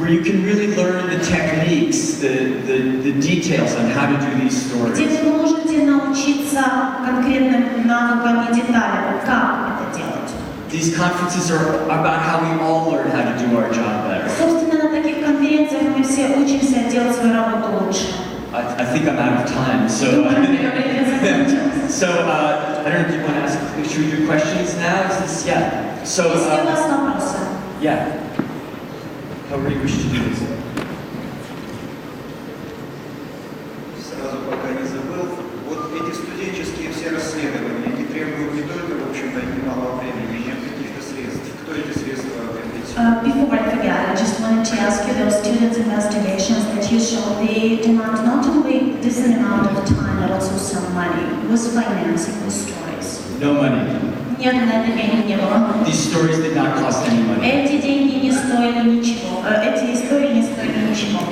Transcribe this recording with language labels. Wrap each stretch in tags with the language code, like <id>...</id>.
<en>Where you can really learn the techniques, the details on how to do these stories.</en> <ru>Где вы можете научиться конкретным навыкам и деталям, как это делать.</ru> <en>These conferences are about how we all learn how to do our job better.</en> <ru>Собственно, на таких конференциях мы все учимся делать свою работу лучше.</ru> <en>I think I'm out of time, so I don't know if you want to ask. Should we do questions now? Is this So</en> <ru>Если у вас вопросы.</ru> <en>Yeah. However you wish to do this.</en> <ru>Сразу пока не забыл. Вот эти студенческие все расследования, они требуют не только, в общем-то, немалого времени, но и каких-то средств. Кто эти средства определит?</ru> <en>Before I forget, I just wanted to ask you, those students' investigations that you show, they demand not only this amount of time, but also some money. Was financing the stories? No money.</en> <ru>Нет, на это денег не было.</ru> <en>These stories did not cost any money.</en> <ru>Эти деньги не стоили ничего. Эти истории не стоили ничего.</ru>